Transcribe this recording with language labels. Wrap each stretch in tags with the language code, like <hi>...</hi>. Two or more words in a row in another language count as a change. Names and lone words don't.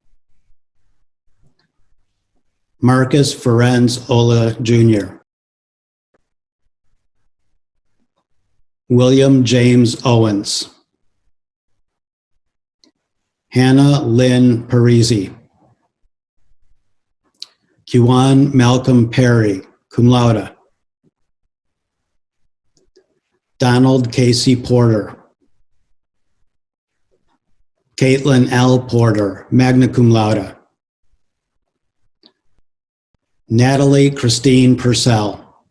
<en>Marcus Ferenz Ola Jr. William James Owens. Hannah Lynn Parisi. Kiwan Malcolm Perry,</en> <la>cum laude.</la> <en>Donald Casey Porter. Caitlin L. Porter,</en> <la>magna cum laude.</la> <en>Natalie Christine Purcell.</en>